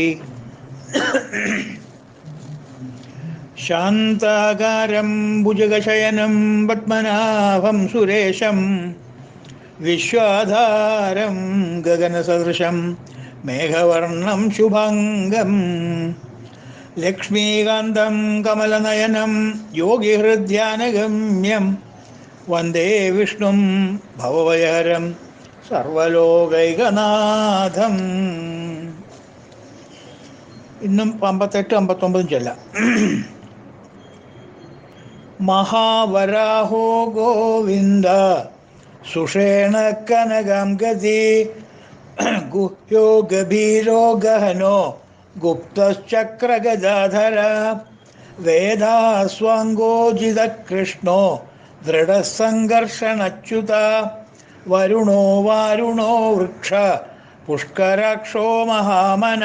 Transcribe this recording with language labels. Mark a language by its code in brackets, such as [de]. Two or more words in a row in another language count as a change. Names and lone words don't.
[sa] शान्ताकारं भुजगशयनं पद्मनाभं सुरेशं विश्वाधारं गगनसदृशं मेघवर्णं शुभाङ्गं लक्ष्मीकान्तं कमलनयनं योगिहृद्यानगम्यं वन्दे विष्णुं भवभयहरं സർവലോകൈകനാഥം. [ml] ഇന്നും 58, 59 ചൊല്ലാം. [sa] महावराहो गोविन्द सुषेण कनकं गति गुह्यो गभीरो गहनो गुप्तश्चक्रगदाधर वेदास्वांगोजित कृष्णो दृढसंघर्षणच्युत वरुणो वारुणो वृक्ष पुष्कराक्षो महामन.